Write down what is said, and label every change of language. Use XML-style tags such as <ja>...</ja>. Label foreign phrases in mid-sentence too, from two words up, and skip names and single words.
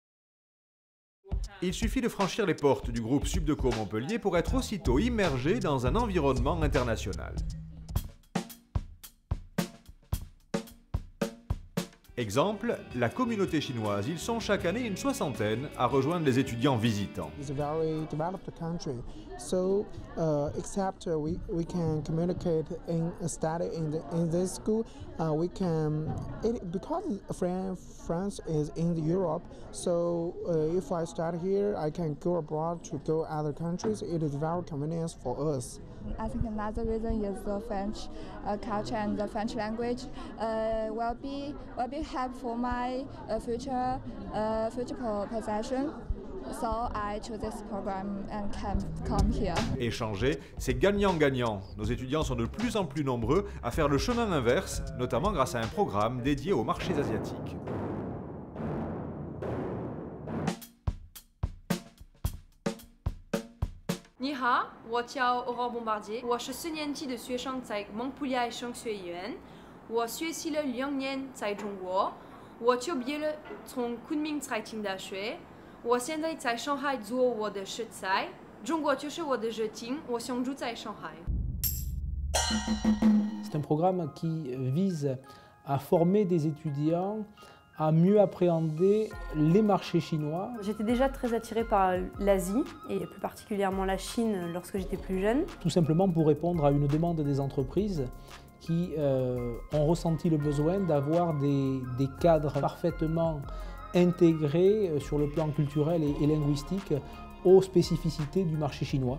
<fr>Il suffit de franchir les portes du groupe Subdeco Montpellier pour être aussitôt immergé dans un environnement international. Exemple, la communauté chinoise. Ils sont chaque année une soixantaine à rejoindre les étudiants visitants.</fr> <en>It's a very developed country, so except we can communicate and study in this school, we can because France is in Europe. So if I start here, I can go abroad to go other countries. It is very convenient for us. I think another reason is the French culture and the French language will be helpful for my future possession. So I chose this program and can come here.</en> <fr>Échanger, c'est gagnant-gagnant. Nos étudiants sont de plus en plus nombreux à faire le chemin inverse, notamment grâce à un programme dédié aux marchés asiatiques.</fr> <zh>你好，我叫 Aurore Bombardier，我是4年级的学生，在蒙普利埃商学院。我学习了2年在中国，我就毕业了从昆明财经大学。我现在在上海做我的实习，中国就是我的热情，我想住在上海。</zh> <fr>C'est un programme qui vise à former des étudiants à mieux appréhender les marchés chinois. J'étais déjà très attirée par l'Asie et plus particulièrement la Chine lorsque j'étais plus jeune. Tout simplement pour répondre à une demande des entreprises qui ont ressenti le besoin d'avoir des cadres parfaitement intégrés sur le plan culturel et linguistique aux spécificités du marché chinois.</fr>